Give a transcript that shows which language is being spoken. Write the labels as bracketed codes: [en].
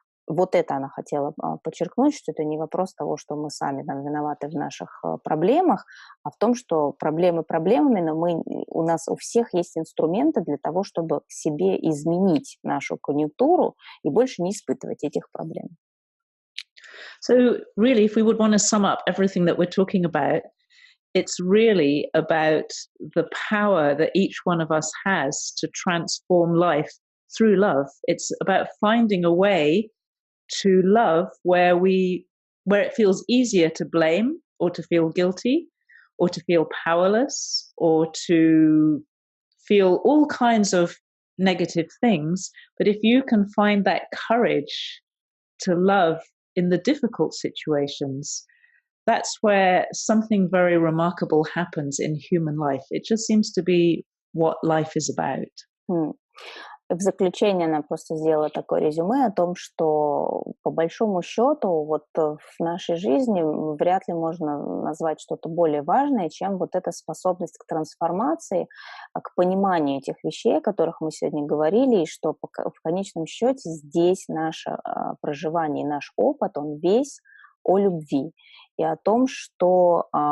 [ru] Вот это она хотела подчеркнуть, что это не вопрос того, что мы сами там виноваты в наших проблемах, а в том, что проблемы проблемами, но у нас у всех есть инструменты для того, чтобы себе изменить нашу конъюнктуру и больше не испытывать этих проблем. [en] So really, if we would want to sum up everything that we're talking about, it's really about the power that each one of us has to transform life through love. It's about finding a way to love where it feels easier to blame or to feel guilty or to feel powerless or to feel all kinds of negative things. But if you can find that courage to love in the difficult situations, that's where something very remarkable happens in human life. It just seems to be what life is about. [ru] В заключение она просто сделала такое резюме о том, что по большому счету вот в нашей жизни вряд ли можно назвать что-то более важное, чем вот эта способность к трансформации, к пониманию этих вещей, о которых мы сегодня говорили, и что в конечном счете здесь наше проживание, наш опыт, он весь о любви и о том, что